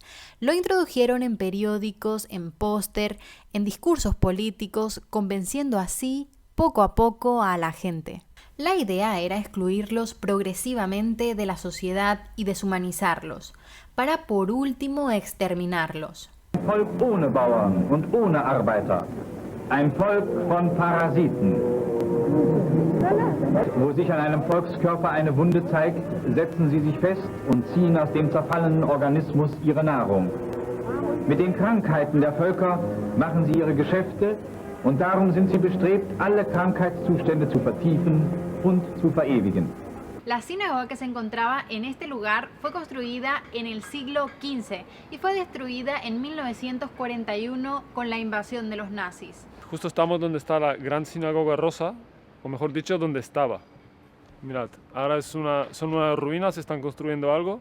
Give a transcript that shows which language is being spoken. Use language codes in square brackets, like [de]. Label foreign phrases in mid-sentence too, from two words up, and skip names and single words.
[es] Lo introdujeron en periódicos, en póster, en discursos políticos, convenciendo así poco a poco a la gente. La idea era excluirlos progresivamente de la sociedad y deshumanizarlos, para por último exterminarlos. [de] Ein Volk ohne Bauern und ohne Arbeiter, ein Volk von Parasiten. Wo sich an einem Volkskörper eine Wunde zeigt, setzen sie sich fest und ziehen aus dem zerfallenen Organismus ihre Nahrung. Mit den Krankheiten der Völker machen sie ihre Geschäfte und darum sind sie bestrebt, alle Krankheitszustände zu vertiefen und zu verewigen. [es] La sinagoga que se encontraba en este lugar fue construida en el siglo XV y fue destruida en 1941 con la invasión de los nazis. Justo estamos donde está la gran sinagoga rosa, o mejor dicho, donde estaba. Mirad, ahora son unas ruinas, están construyendo algo.